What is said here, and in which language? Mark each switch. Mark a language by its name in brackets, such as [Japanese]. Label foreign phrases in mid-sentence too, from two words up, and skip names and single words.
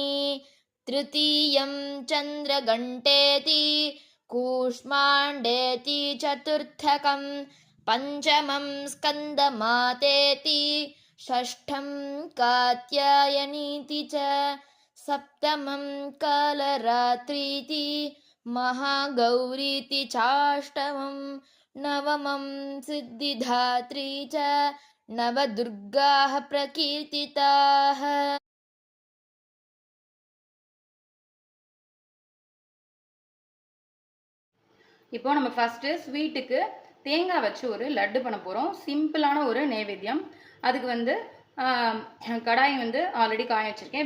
[Sanskrit] तृतीयं चन्द्रघण्टेति कूष्माण्डेति चतुर्थकं पञ्चमं स्कन्दमातेति षष्ठं कात्यायनीति च सप्तमं कालरात्रीति महागौरीति चाष्टमं नवमं सिद्धिदात्री च नवदुर्गाः प्रकीर्तिताः. [Tamil] இப்போ நம்ம ஃபஸ்ட்டு ஸ்வீட்டுக்கு தேங்காய் வச்சு ஒரு லட்டு பண்ண போகிறோம். சிம்பிளான ஒரு நைவேத்தியம். அதுக்கு வந்து கடாய் வந்து ஆல்ரெடி காய வச்சுருக்கேன்.